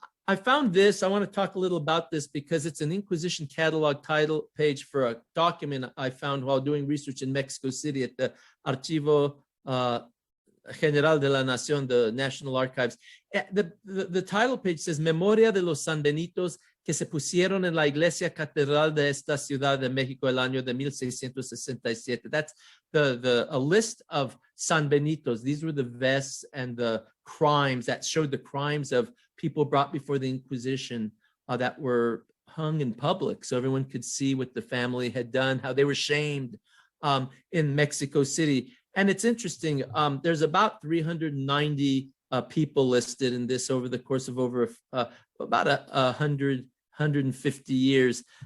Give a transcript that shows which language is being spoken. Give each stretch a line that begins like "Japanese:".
English: I found this. I want to talk a little about this because it's an Inquisition catalog title page for a document I found while doing research in Mexico City at the Archivo General de la Nación, the National Archives. The title page says
Spanish: Memoria de los Sanbenitos que se pusieron en la iglesia catedral de esta ciudad de México el año de 1667.
English: That's a list of Sanbenitos. These were the vests and the crimes that showed the crimes of people brought before the Inquisition that were hung in public, so everyone could see what the family had done, how they were shamed in Mexico City. And it's interesting, there's about 390 people listed in this over the course of over about 150 years.